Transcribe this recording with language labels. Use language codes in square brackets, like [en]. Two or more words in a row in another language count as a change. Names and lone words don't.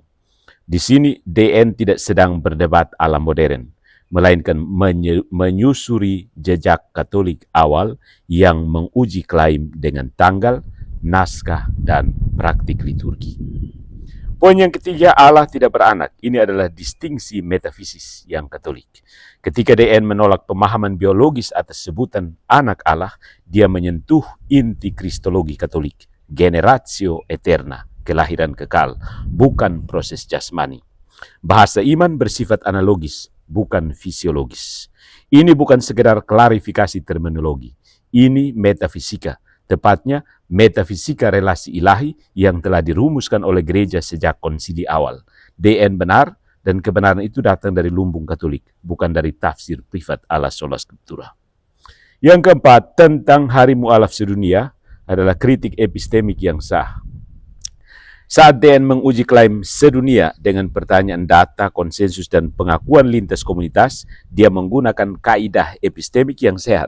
[id] Di sini DN tidak sedang berdebat ala modern, melainkan menyusuri jejak Katolik awal yang menguji klaim dengan tanggal, naskah, dan praktik liturgi. Poin yang ketiga, Allah tidak beranak. Ini adalah distingsi metafisis yang Katolik. Ketika DN menolak pemahaman biologis atas sebutan anak Allah, dia menyentuh inti kristologi Katolik, [la] generatio eterna, [id] kelahiran kekal, bukan proses jasmani. Bahasa iman bersifat analogis, bukan fisiologis. Ini bukan sekedar klarifikasi terminologi. Ini metafisika, tepatnya metafisika relasi ilahi yang telah dirumuskan oleh gereja sejak konsili awal. DN benar, dan kebenaran itu datang dari lumbung Katolik, bukan dari tafsir privat ala sola scriptura. Yang keempat, tentang hari mu'alaf sedunia adalah kritik epistemik yang sah. Saat DN menguji klaim sedunia dengan pertanyaan data, konsensus, dan pengakuan lintas komunitas, dia menggunakan kaidah epistemik yang sehat.